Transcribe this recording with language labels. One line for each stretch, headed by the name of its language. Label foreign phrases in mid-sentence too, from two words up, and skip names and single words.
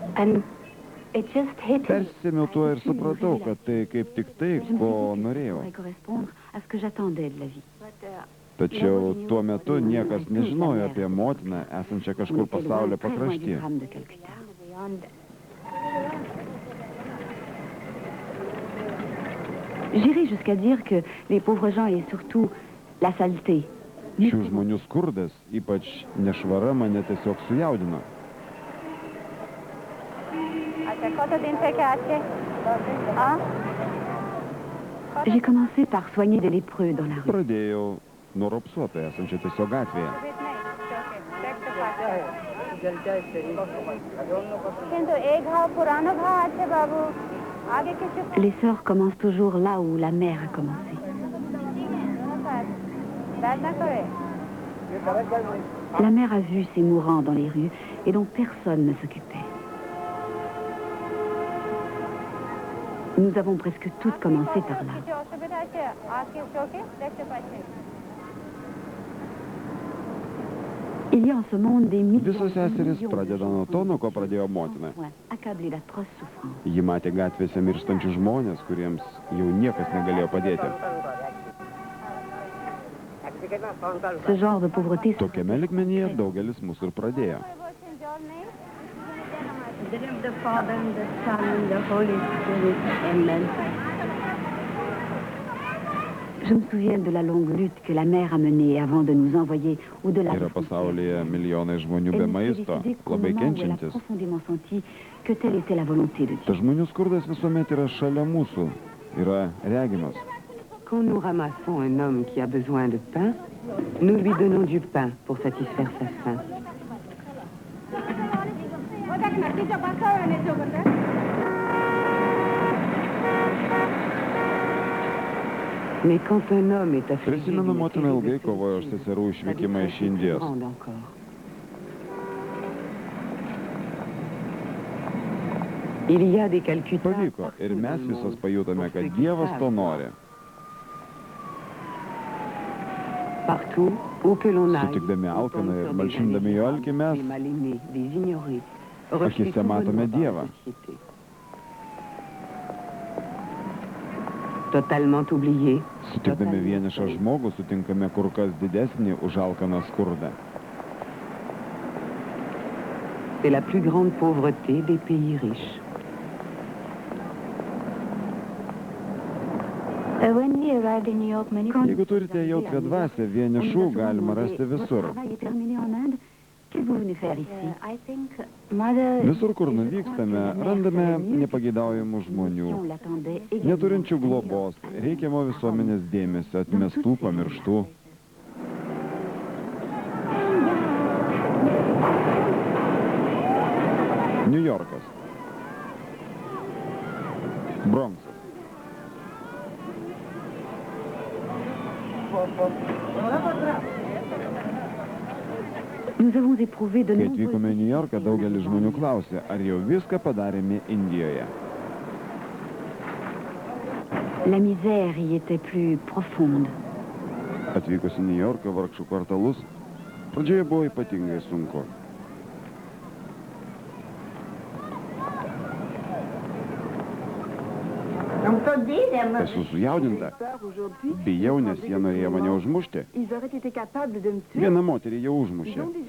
Lithuanian: Anne, Persėmiau tuo ir supratau, kad tai kaip tik tai, ko norėjau. Tačiau tuo metu niekas nežinojo apie motiną, esančią kažkur pasaulio pakraštyje.
French: J'irai jusqu'à dire que les pauvres gens et surtout la saleté.
Lithuanian: Šių žmonių skurdas, ypač nešvara, mane tiesiog sujaudino.
French: J'ai commencé par soigner des lépreux dans la rue.
Lithuanian: Pradėjau nuo ropsuotojo, esančio tiesiog gatvėje.
French: Les sœurs commencent toujours là où la mère a commencé. La mère a vu ces mourants dans les rues et dont personne ne s'occupait. Nous avons presque toutes commencé par là. Il y a en ce monde des millions
Lithuanian: Visos seserys pradeda nuo to, nuo ko pradėjo motina.
French: accablés d'atroces souffrances.
Lithuanian: Ji matė gatvėse mirštančių žmonės, kuriems jau niekas negalėjo padėti.
French: Ce genre de pauvreté
Lithuanian: Tokiame lygmenyje daugelis mūsų ir pradėjo.
French: Je me souviens de la longue lutte que la mère a menée avant de nous envoyer au-delà
Lithuanian: Yra pasaulyje milijonai žmonių be maisto, labai kenčiantis.
French: profondément senti que telle était la volonté de Dieu.
Lithuanian: Tas žmonių skurdas visuomet yra šalia mūsų, yra regimas.
French: Quand nous ramassons un homme qui a besoin de pain, nous lui donnons du pain pour satisfaire sa faim. Mais quand un homme est affligé
Lithuanian: Prisimenu, motina ilgai kovojo už seserų išvykimą iš Indijos.
French: Il y a des Calcutta.
Lithuanian: Pavyko ir mes visos pajutome, kad Dievas to nori.
French: Partout où que l'on aille,
Lithuanian: Sutikdami alkaną ir malšindami jo alkį, mes akise matome Dievą.
French: Totalement oublié.
Lithuanian: Sutikdami vienišą žmogų, sutinkame kur kas didesnį už alkaną skurdą.
French: C'est la plus grande pauvreté des pays riches.
Lithuanian: Jeigu turite jautrę dvasią, vienišų galima rasti visur. Visur, kur nuvykstame, randame nepageidaujamų žmonių, neturinčių globos, reikiamo visuomenės dėmesio, atmestų, pamirštų. New Yorkas. Bronksas.
French: Nous avons éprouvé de
Lithuanian: Kai atvykome į New Yorką, daugelis žmonių klausė, ar jau viską padarėme Indijoje.
French: La misère y était plus profonde.
Lithuanian: Atvykus į New Yorką vargšų kvartalus, pradžioje buvo ypatingai sunku. Esu sujaudinta. Bijau, nes jie norėjo mane užmušti. Vieną moterį jau užmušė.